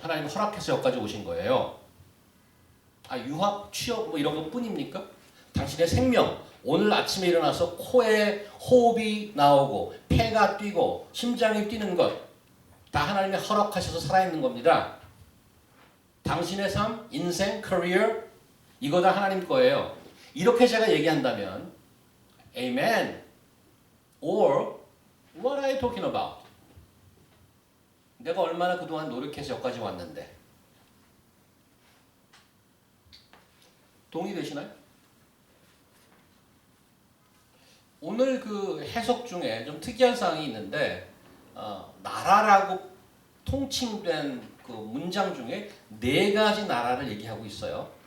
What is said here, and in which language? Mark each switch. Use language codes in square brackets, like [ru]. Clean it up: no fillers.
[ko] 하나님 허락해서 여기까지 오신 거예요. 유학, 취업 뭐 이런 것 뿐입니까? 당신의 생명, 오늘 아침에 일어나서 코에 호흡이 나오고 폐가 뛰고 심장이 뛰는 것 다 하나님이 허락하셔서 살아있는 겁니다. 당신의 삶, 인생, 커리어 이거 다 하나님 거예요. 이렇게 제가 얘기한다면 [en] Amen or What are you talking about? [ko] 내가 얼마나 그동안 노력해서 여기까지 왔는데 동의되시나요? 오늘 그 해석 중에 좀 특이한 사항이 있는데 나라라고 통칭된 그 문장 중에 4가지 나라를 얘기하고 있어요.